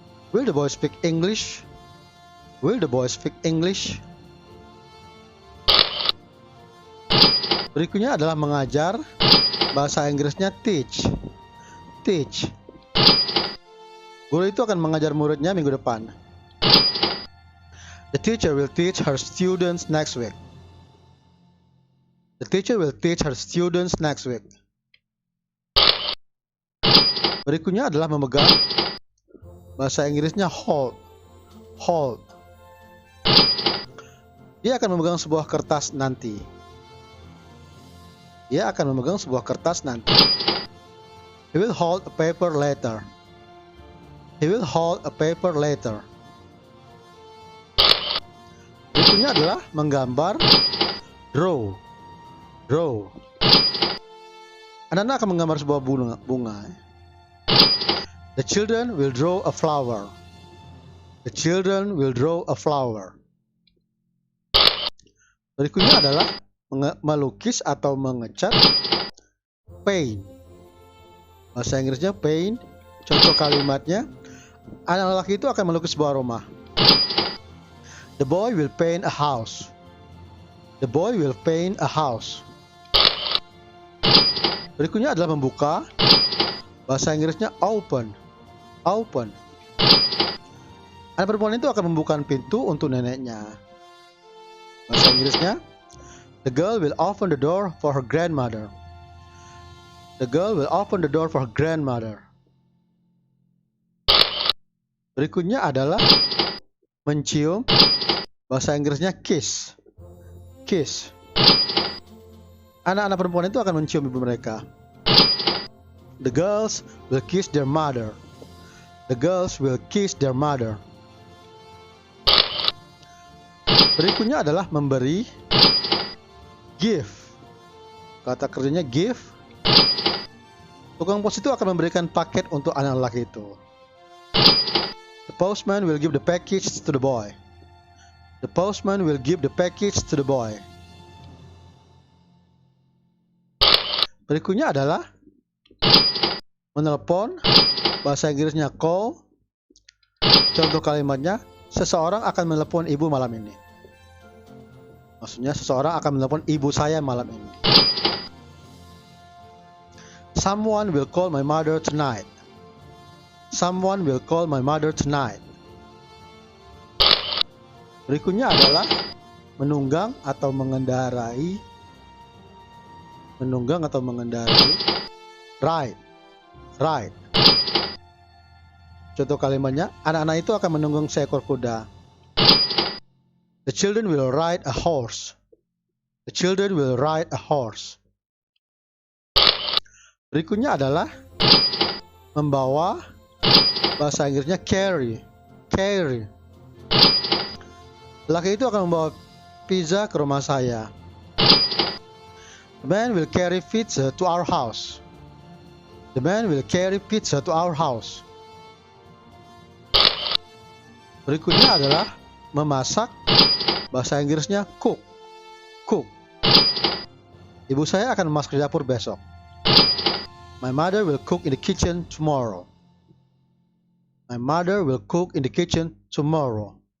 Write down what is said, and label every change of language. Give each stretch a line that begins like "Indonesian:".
English: Will the boy speak English? Will the boy speak English?
Indonesian: Berikutnya adalah mengajar. Bahasa Inggrisnya teach. Teach. Guru itu akan mengajar muridnya minggu depan.
English: The teacher will teach her students next week. The teacher will teach her students next week.
Indonesian: Berikutnya adalah memegang. Bahasa Inggrisnya hold.
English: Hold.
Indonesian: Dia akan memegang sebuah kertas nanti. Dia akan memegang sebuah kertas nanti.
English: He will hold a paper later. He will hold a paper later.
Indonesian: Berikutnya adalah menggambar. Draw. Draw. Anak-anak akan menggambar sebuah bunga.
English: The children will draw a flower. The children will draw a flower.
Indonesian: Berikutnya adalah melukis atau mengecat. paint. Bahasa Inggrisnya paint. Contoh kalimatnya, anak lelaki itu akan melukis sebuah rumah.
English: The boy will paint a house. The boy will paint a house.
Indonesian: Berikutnya adalah membuka. Bahasa Inggrisnya open. Open. Anak perempuan itu akan membuka pintu untuk neneknya. Bahasa Inggrisnya,
English: the girl will open the door for her grandmother. The girl will open the door for her grandmother.
Indonesian: Berikutnya adalah mencium. Bahasa Inggrisnya kiss. Kiss. Anak-anak perempuan itu akan mencium ibu mereka.
English: The girls will kiss their mother. The girls will kiss their mother.
Indonesian: Berikutnya adalah memberi. Give. Kata kerjanya give. Tukang pos itu akan memberikan paket untuk anak lelaki itu.
English: The postman will give the package to the boy. The postman will give the package to the boy.
Indonesian: Berikutnya adalah menelpon. Bahasa Inggrisnya call. Contoh kalimatnya, seseorang akan menelepon ibu malam ini. Maksudnya seseorang akan menelepon ibu saya malam ini.
English: Someone will call my mother tonight. Someone will call my mother tonight.
Indonesian: Berikutnya adalah menunggang atau mengendarai. Menunggang atau mengendarai. Ride. Ride. Contoh kalimatnya, anak-anak itu akan menunggang seekor kuda.
English: The children will ride a horse. The children will ride a horse.
Indonesian: Berikutnya adalah membawa. Bahasa Inggrisnya carry. Carry. Laki itu akan membawa pizza ke rumah saya.
English: The man will carry pizza to our house. The man will carry pizza to our house.
Indonesian: Berikutnya adalah memasak. Bahasa Inggrisnya cook. Cook. Ibu saya akan memasak di dapur besok.
English: My mother will cook in the kitchen tomorrow. My mother will cook in the kitchen tomorrow.